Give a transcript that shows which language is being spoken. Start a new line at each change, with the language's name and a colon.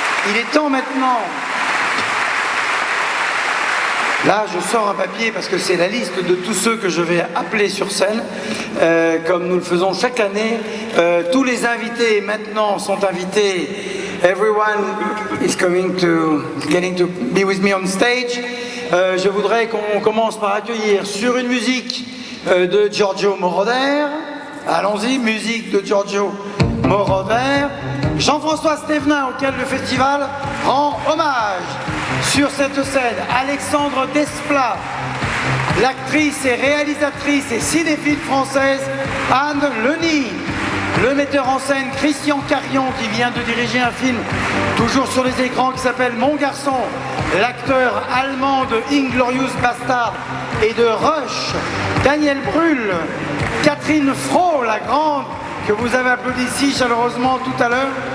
French: Il est temps maintenant. Là, je sors un papier parce que c'est la liste de tous ceux que je vais appeler sur scène, comme nous le faisons chaque année. Tous les invités maintenant sont invités.
English: Everyone is getting to be with me on stage.
French: Je voudrais qu'on commence par accueillir sur une musique de Giorgio Moroder. Allons-y, musique de Giorgio Moroder. Jean-François Stévenin, auquel le festival rend hommage. Sur cette scène, Alexandre Desplat, l'actrice et réalisatrice et cinéphile française Anne Leni, le metteur en scène Christian Carion qui vient de diriger un film toujours sur les écrans qui s'appelle Mon Garçon, l'acteur allemand de Inglorious Bastard et de Rush, Daniel Brühl, Catherine Fro, la grande que vous avez applaudi si chaleureusement tout à l'heure.